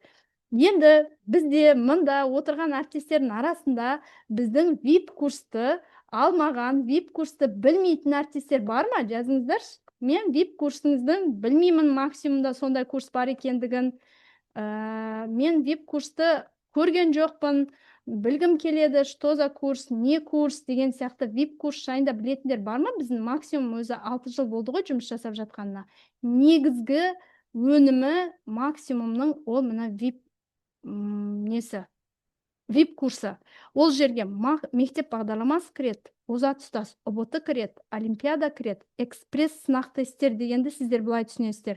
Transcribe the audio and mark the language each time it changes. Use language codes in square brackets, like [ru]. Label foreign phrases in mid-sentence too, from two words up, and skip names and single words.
[kk] Енді бізде мында отырған әріптестердің арасында біздің VIP курсты алмаған, VIP курсты білмейтін әріптестер бар ма? Жазыңыздаршы. Мен VIP курсыңыздың білмеймін, максимумда сондай курс бар екендігін. Мен VIP курсты көрген жоқпын. білгім келеді, [ru] что за курс, не курс [kk] деген сияқты VIP курс жайында білетіндер бар ма? Біздің максимум өзі 6 жыл болды ғой жұмыс жасап жатқанына. Негізгі өнімі максимумның ол мына VIP несі? VIP курсы. Ол жерге мектеп бағдарламасы кіреді, озат ұстаз ұбт кіреді, олимпиада кіреді, экспресс сынақ тесттер дегенді сіздер былай түсінесіздер.